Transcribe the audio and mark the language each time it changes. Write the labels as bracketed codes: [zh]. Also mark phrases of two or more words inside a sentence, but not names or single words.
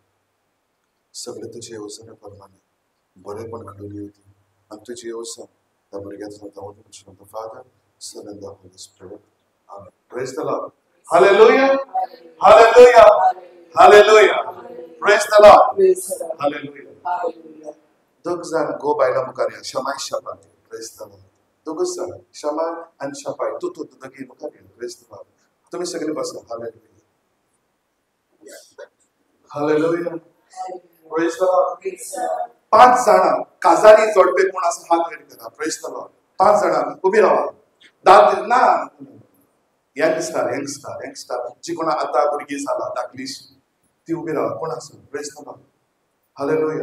[kok] सगळें तुजे येवजणे प्रमाणे बरेपण घडून येवची आनी तुजी येवजण त्या भुरग्याचो जाता [en] Father Son and the Holy Spirit. [kok] आमेन. [en] praise the Lord. [kok] हालेलुया. हालेलुया. हालेलुया. [en] प्रेज द लॉर्ड. [kok] हालेलुया. दोग जाण गो बायला मुखार या. शमाय शपाय. [en] praise the Lord. [kok] दोगूच जाण शमाय आनी शपाय. तू दोगी मुखार या. [en] प्रेज द लॉर्ड. [kok] तुम्ही सगळे बसा. हालेलुया. हालेलुया. [en] प्रेज द लॉर्ड. [kok] 5 जाणां काजारी जोडपे कोण आसा हात वयर करा. [en] praise the Lord. [kok] 5 जाणां उबी रावा. दाद ना यंगस्टर जी कोणा आतां भुरगीं जाला धाकलीशी ती उबी रावा. कोण आसा? [en] praise the Lord. [kok] हालेलुया.